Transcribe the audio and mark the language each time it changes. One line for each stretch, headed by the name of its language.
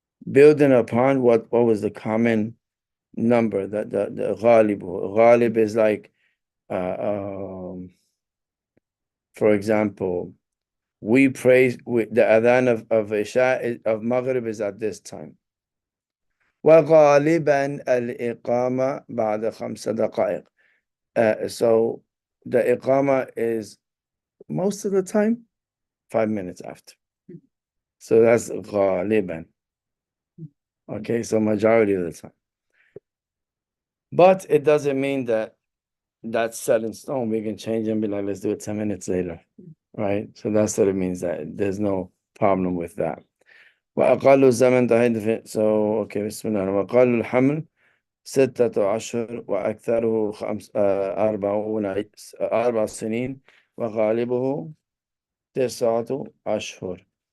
English: Building upon what was the common number, that the ghalib. Ghalib is like, for example, we pray with the adhan of Isha, of Maghrib is at this time.
Arabic: وغالبا الإقامة بعد 5 دقائق.
English: So the iqama is most of the time 5 minutes after. So that's غالبا. Okay, so majority of the time. But it doesn't mean that that's set in stone. We can change and be like, let's do it 10 minutes later, right? So that's what it means, that there's no problem with that.
Arabic: وأقل الزمن تهيد
English: so okay,
Arabic: بسم الله. وأقل الحمل 6 أشهر وأكثره 4 سنين وغالبه 9 أشهر.